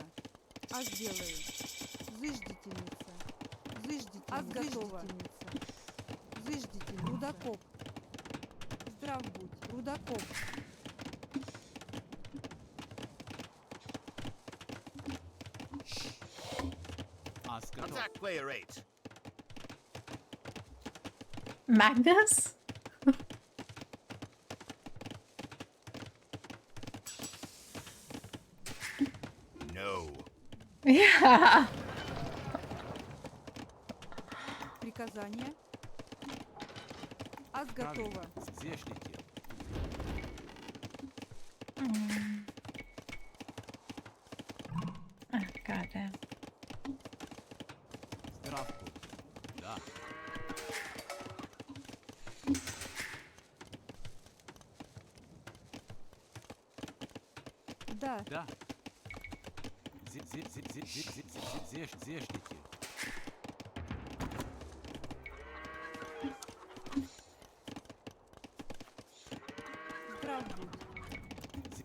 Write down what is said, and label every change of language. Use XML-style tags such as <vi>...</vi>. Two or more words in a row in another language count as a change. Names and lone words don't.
<ru>Ас делаю. Зыждительница. Зыждительница. Ас готова. Зыждительница. Рудокоп. Здрав будь. Рудокоп. Ас готов.</ru> <en>Attack player 8. Magnus? No. Yeah.</en> <ru>Приказание. Ас Правильно. готова. Зештите.</ru> <en>Oh, goddamn.</en> <ru>Здравствуй. Да. Да. Да. Зештите. Здрав будь.</ru>